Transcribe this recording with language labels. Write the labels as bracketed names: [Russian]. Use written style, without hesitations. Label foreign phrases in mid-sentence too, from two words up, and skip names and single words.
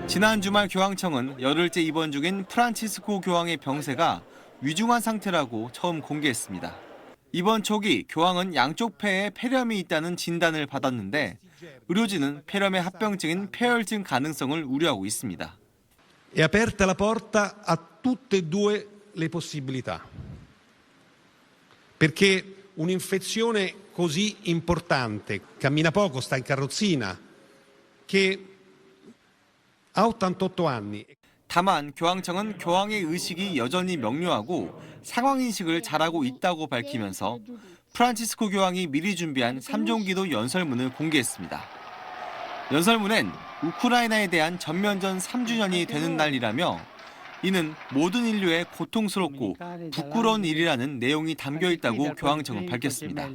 [Korean] 지난 주말 교황청은 열흘째 입원 중인 프란치스코 교황의 병세가 위중한 상태라고 처음 공개했습니다. 입원 초기 교황은 양쪽 폐에 폐렴이 있다는 진단을 받았는데 의료진은 폐렴의 합병증인 폐혈증 가능성을 우려하고 있습니다. [Italian] È aperta la porta a tutte e due le possibilità. Perché un'infezione così importante, cammina poco, sta in carrozzina, che ha 88 anni. [Korean] 다만 교황청은 교황의 의식이 여전히 명료하고 상황인식을 잘하고 있다고 밝히면서 프란치스코 교황이 미리 준비한 3종기도 연설문을 공개했습니다. 연설문엔 우크라이나에 대한 전면전 3주년이 되는 날이라며 이는 모든 인류의 고통스럽고 부끄러운 일이라는 내용이 담겨 있다고 교황청은 밝혔습니다.